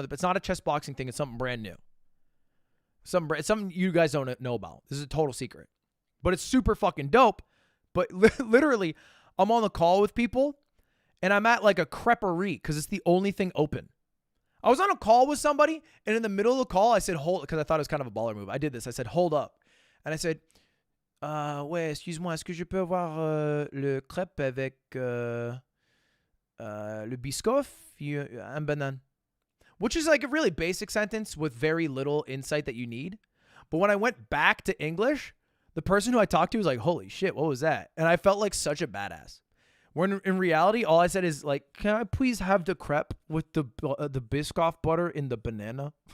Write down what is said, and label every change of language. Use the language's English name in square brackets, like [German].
[English] It's not a chess boxing thing. It's something brand new. Something you guys don't know about. This is a total secret. But it's super fucking dope. But literally, I'm on the call with people, and I'm at like a creperie because it's the only thing open. I was on a call with somebody, and in the middle of the call, I said, hold, because I thought it was kind of a baller move. I did this. I said, hold up. And I said, [French] ouais, excuse-moi, est-ce que je peux avoir le crêpe avec le biscoff, un banane? [English] Which is like a really basic sentence with very little insight that you need. But when I went back to English, the person who I talked to was like, holy shit, what was that? And I felt like such a badass. When in reality, all I said is like, can I please have the crepe with the Biscoff butter in the banana?